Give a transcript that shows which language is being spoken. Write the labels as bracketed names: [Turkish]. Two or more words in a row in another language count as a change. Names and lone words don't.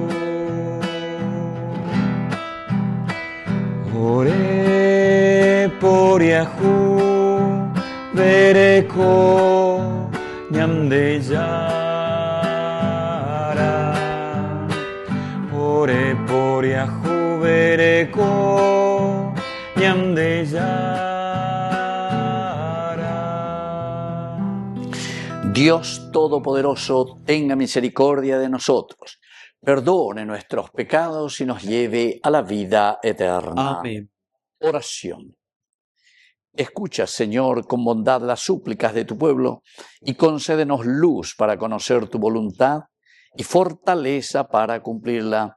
[Guarani] Ore poriahu vereko nyamdejara. Ore poriahu vereko nyamdejara. [Spanish] Dios Todopoderoso, tenga misericordia de nosotros, perdone nuestros pecados y nos lleve a la vida eterna. Amén. Oración. Escucha, Señor, con bondad las súplicas de tu pueblo y concédenos luz para conocer tu voluntad y fortaleza para cumplirla.